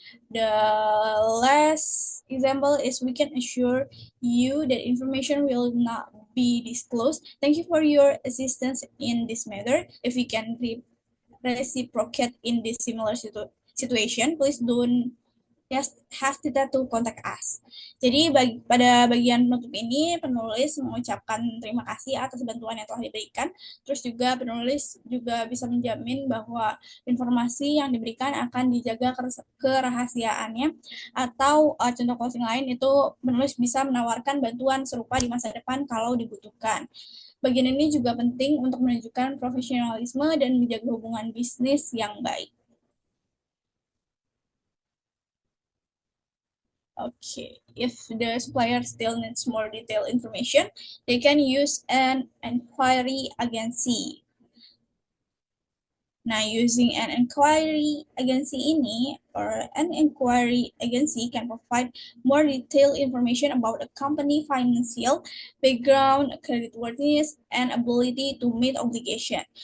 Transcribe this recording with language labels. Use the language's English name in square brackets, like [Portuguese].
[English] The last example is we can assure you that information will not be disclosed. Thank you for your assistance in this matter. If we can reciprocate in this similar situation, please don't hesitate to contact us. [Indonesian] Jadi pada bagian penutup ini penulis mengucapkan terima kasih atas bantuan yang telah diberikan. Terus juga penulis juga bisa menjamin bahwa informasi yang diberikan akan dijaga kerahasiaannya, atau contoh closing lain itu penulis bisa menawarkan bantuan serupa di masa depan kalau dibutuhkan. Bagian ini juga penting untuk menunjukkan profesionalisme dan menjaga hubungan bisnis yang baik. [English] Okay, if the supplier still needs more detailed information, they can use an inquiry agency. Nah, using an inquiry agency ini, or an inquiry agency can provide more detailed information about a company financial background, creditworthiness, and ability to meet obligation.